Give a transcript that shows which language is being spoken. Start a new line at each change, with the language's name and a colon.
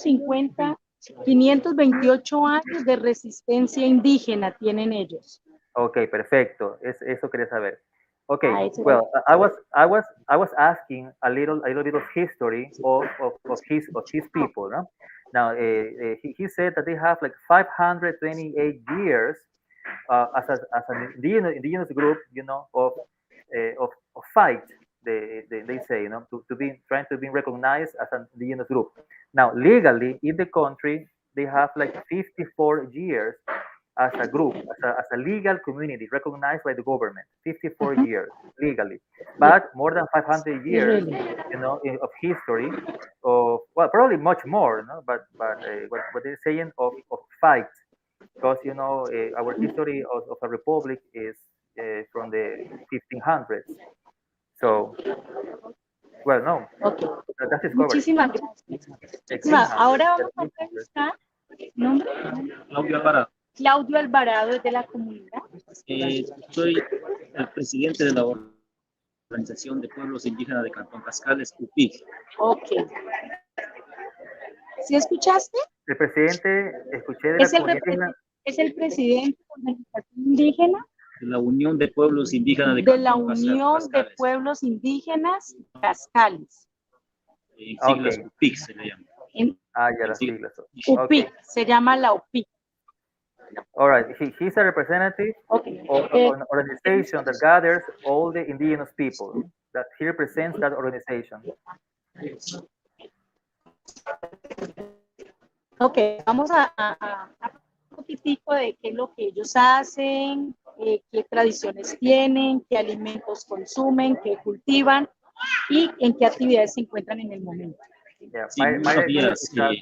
Spanish: 528 años de resistencia indígena tienen ellos. Ok, perfecto. Eso quería saber.
English: Okay, well, I was asking a little bit of history of his people. No? Now, he said that they have like 528 years as an indigenous group, you know, of fight. They say, you know, to be trying to be recognized as an indigenous group. Now, legally in the country, they have like 54 years as a group, as a legal community recognized by the government. 54 years legally, but more than 500 years, you know, of history of, well, probably much more, no? But what they're saying of fight, because you know our history of a republic is from the 1500s. So, well, no, that's discovery.
Spanish: Muchísimas gracias. Ahora vamos a entrevistar nombre. Claudio Alvarado es de la comunidad. Soy el presidente de la Organización de Pueblos Indígenas de Cantón Cascales, UPIC. Ok. ¿Sí escuchaste? El presidente, escuché de la comunidad indígena. Es el presidente de la organización indígena. De la Unión de Pueblos Indígenas de la Unión de Pueblos Indígenas Cascales. En siglas UPIC se le llama. Ya las siglas. UPIC, se llama la UPIC.
English: All right, he's a representative of an organization that gathers all the indigenous people. That he represents that organization.
Spanish: Ok, vamos a un poquitico de qué es lo que ellos hacen, qué tradiciones tienen, qué alimentos consumen, qué cultivan y en qué actividades se encuentran en el momento. Sí, buenos días.